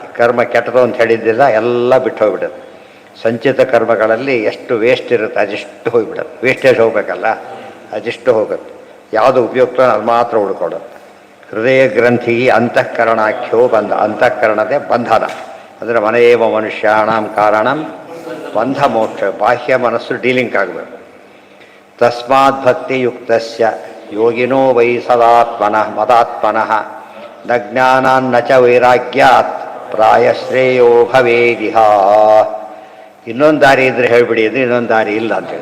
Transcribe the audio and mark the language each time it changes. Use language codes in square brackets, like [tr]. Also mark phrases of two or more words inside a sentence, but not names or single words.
[kn] ಕರ್ಮ ಕೆಟ್ಟದು ಅಂತ ಹೇಳಿದ್ದಿಲ್ಲ, ಎಲ್ಲ ಬಿಟ್ಟು ಹೋಗ್ಬಿಡುತ್ತೆ. ಸಂಚಿತ ಕರ್ಮಗಳಲ್ಲಿ ಎಷ್ಟು ವೇಸ್ಟ್ ಇರುತ್ತೆ ಅದೆಷ್ಟು ಹೋಗಿಬಿಡುತ್ತೆ. ವೇಸ್ಟೇಜ್ ಹೋಗಬೇಕಲ್ಲ, ಅದೆಷ್ಟು ಹೋಗುತ್ತೆ. ಯಾವುದು ಉಪಯುಕ್ತ ಅದು ಮಾತ್ರ ಉಳ್ಕೊಡುತ್ತೆ. [sa] ಹೃದಯ ಗ್ರಂಥಿ ಅಂತಃಕರಣಾಖ್ಯೋ ಬಂಧ. [kn] ಅಂತಃಕರಣದೇ ಬಂಧನ ಅಂದರೆ [sa] ಮನೆಯೇವ ಮನುಷ್ಯಾಣಂ ಕಾರಣಂ ಬಂಧ ಮೋಕ್ಷ. [kn] ಬಾಹ್ಯ ಮನಸ್ಸು ಡೀಲಿಂಗ್ ಆಗಬೇಕು. [sa] ತಸ್ಮಾತ್ ಭಕ್ತಿಯುಕ್ತಸ್ಯ ಯೋಗಿನೋ ವೈ ಸದಾತ್ಮನಃ ಮದಾತ್ಮನಃ ನ ಜ್ಞಾನಾನ್ನ ಚ ವೈರಾಗ್ಯಾತ್ ಪ್ರಾಯಶ್ರೇಯೋ ಭವೇದಿಹ. [kn] ಇನ್ನೊಂದು ದಾರಿ ಇದ್ರೆ ಹೇಳಿಬಿಡಿ ಅಂದರೆ ಇನ್ನೊಂದು ದಾರಿ ಇಲ್ಲ ಅಂತೇಳಿ.